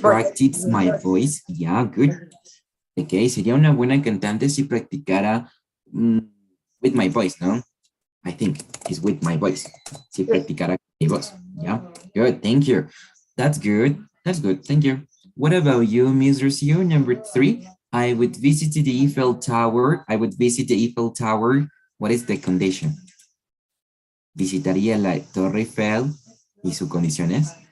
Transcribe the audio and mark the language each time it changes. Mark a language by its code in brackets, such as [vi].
[en] practice my voice, yeah, good. [es] Okay, sería una buena cantante si practicara [en] with my voice, [es] ¿no? [en] I think it's with my voice. [es] Si practicara mi voz. [en] Yeah, good. Thank you. That's good. That's good. Thank you. What about you, Ms. Rocio? Number 3. I would visit the Eiffel Tower. I would visit the Eiffel Tower. What is the condition? [es] Visitaría la Torre Eiffel y sus condiciones.